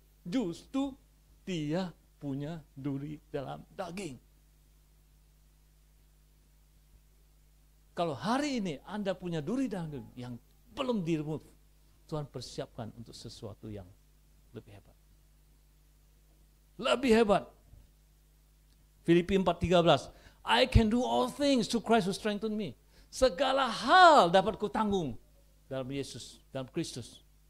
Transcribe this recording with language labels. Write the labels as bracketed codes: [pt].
[id] Justru dia punya duri dalam daging. Kalau hari ini Anda punya duri dalam daging yang belum di-remove, Tuhan persiapkan untuk sesuatu yang lebih hebat. Lebih hebat. [en] Filipi 4:13, I can do all things through Christ who strengthen me. [id] Segala hal dapat kutanggung dalam Yesus, dalam Kristus.